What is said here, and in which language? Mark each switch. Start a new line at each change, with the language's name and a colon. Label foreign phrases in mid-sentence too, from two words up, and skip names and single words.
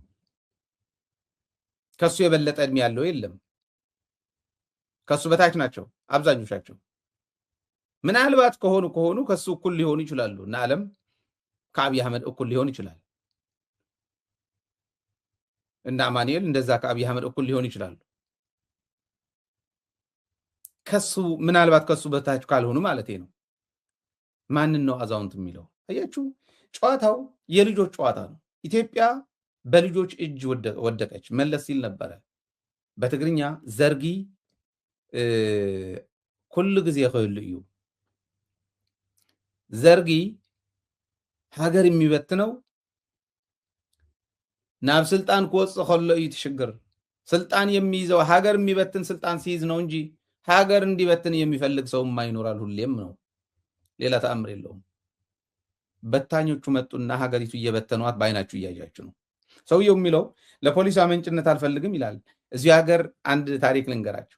Amharic: ከሱ የበለጠ እድሜ ያለው የለም። ከሱ በታች ናቸው አብዛኞቻቸው። ምናልባት ከሆኑ ከሱ እኩል ሊሆኑ ይችላሉ እና ዓለም ከአብይ አህመድ እኩል ሊሆን ይችላል እና ማንኤል እንደዛ ከአብይ አህመድ እኩል ሊሆን ይችላሉ። ከሱ ምናልባት ከሱ በታች ካልሆኑ ማለት ነው። ማንን ነው አዛውንት የሚለው? አያችሁ፣ ጨዋታው የልጆች ጨዋታ ነው። ኢትዮጵያ በልጆች እጅ ወደቀች። መለስ ሲል ነበረ በትግርኛ
Tigrinya: ዘርጊ ኩሉ ጊዜ ይኽእል እዩ።
Amharic: ዘርጊ ሀገር የሚበትነው
Tigrinya: ናብ ስልጣን ክወፅእ ከሎ እዩ ትሽግር።
Amharic: ስልጣን የሚይዘው ሀገር የሚበትን ስልጣን ሲይዝ ነው እንጂ ሀገር እንዲበትን የሚፈልግ ሰው ይኖራል ሁሌም ነው። ሌላ ተአምር የለውም። በታኞቹ መጡና ሀገሪቱ እየበተኗት በአይናችሁ እያያችሁ ነው። ሰውየው የሚለው ለፖሊስ አመንጭነት አልፈልግም ይላል። እዚህ ሀገር አንድ ታሪክ ልንገራችሁ።